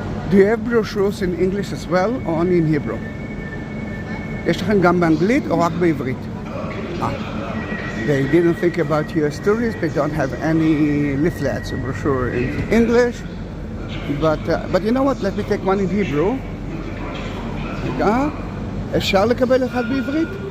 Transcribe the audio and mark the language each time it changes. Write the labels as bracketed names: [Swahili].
[English] Do you have brochures in English as well, or only in Hebrew? [Hebrew] יש לכם גם באנגלית או רק בעברית? [English] They didn't think about US tourists. They don't have any leaflets or brochure in English. But you know what? Let me take one in Hebrew. [Hebrew] רגע, אפשר לקבל אחד בעברית?